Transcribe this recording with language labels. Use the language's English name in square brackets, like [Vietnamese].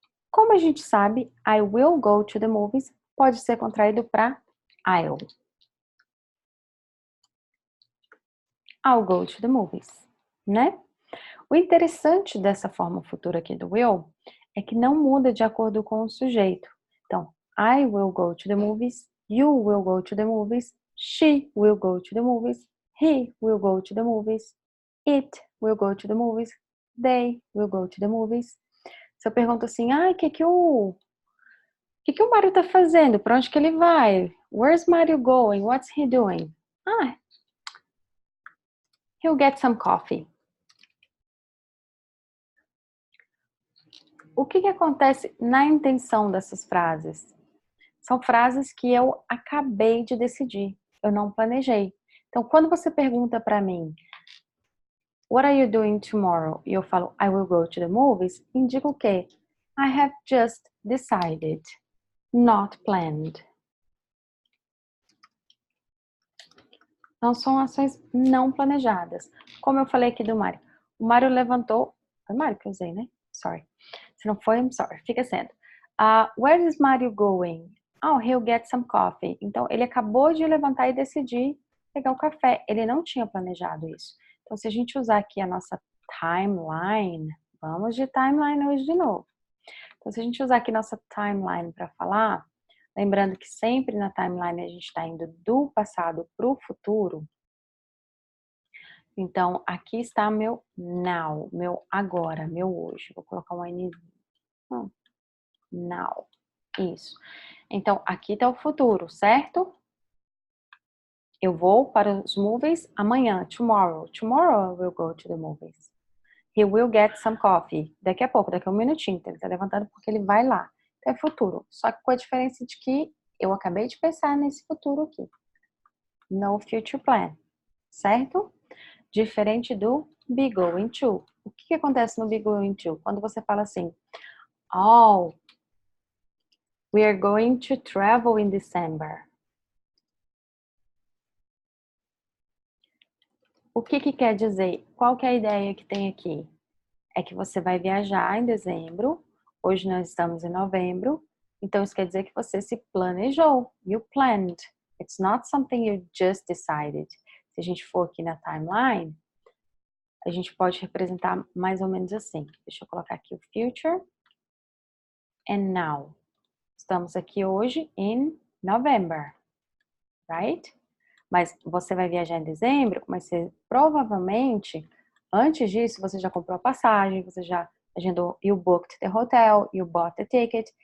[Portuguese] Como a gente sabe, [English] I will go to the movies [Portuguese] pode ser contraído para I'll. [English] I'll go to the movies, [Portuguese] né? O interessante dessa forma futura aqui do will é que não muda de acordo com o sujeito. [English] Então, I will go to the movies, you will go to the movies, she will go to the movies, he will go to the movies, it will go to the movies, they will go to the movies. [Portuguese] Se eu pergunto assim, o que o Mário tá fazendo? Para onde que ele vai? [English] Where's Mario going? What's he doing? He'll get some coffee. [Portuguese] O que acontece na intenção dessas frases? São frases que eu acabei de decidir, eu não planejei. Então, quando você pergunta para mim, [English] what are you doing tomorrow? [Portuguese] E eu falo, [English] I will go to the movies, [Portuguese] indica o quê? [English] I have just decided, not planned. [Portuguese] Então, são ações não planejadas. Como eu falei aqui do Mário. O Mário levantou... Foi o Mário que eu usei, né? [English] Sorry. [Portuguese] Se não foi, [English] I'm sorry. [Portuguese] Fica sendo. [English] Where is Mario going? Oh, he'll get some coffee. [Portuguese] Então, ele acabou de levantar e decidir pegar o café. Ele não tinha planejado isso. Então, se a gente usar aqui a nossa timeline, vamos de timeline hoje de novo. Então, se a gente usar aqui nossa timeline para falar, lembrando que sempre na timeline a gente está indo do passado para o futuro. Então, aqui está meu now, meu agora, meu hoje. Vou colocar um N. Now. Isso. Então, aqui está o futuro, certo? Eu vou para os movies amanhã, tomorrow. [English] Tomorrow I will go to the movies. He will get some coffee. [Portuguese] Daqui a pouco, daqui a um minutinho. Ele está levantando porque ele vai lá. Então, é futuro. Só que com a diferença de que eu acabei de pensar nesse futuro aqui. [English] No future plan. [Portuguese] Certo? Diferente do [English] be going to. [Portuguese] O que acontece no be going to? Quando você fala assim, oh, [English] we are going to travel in December. [Portuguese] O que quer dizer? Qual que é a ideia que tem aqui? É que você vai viajar em dezembro. Hoje nós estamos em novembro. Então, isso quer dizer que você se planejou. [English] You planned. It's not something you just decided. [Portuguese] Se a gente for aqui na timeline, a gente pode representar mais ou menos assim. Deixa eu colocar aqui o future and now. Estamos aqui hoje em November, right? Mas você vai viajar em dezembro, mas você provavelmente, antes disso, você já comprou a passagem, você já agendou, [English] you booked the hotel, you bought the ticket.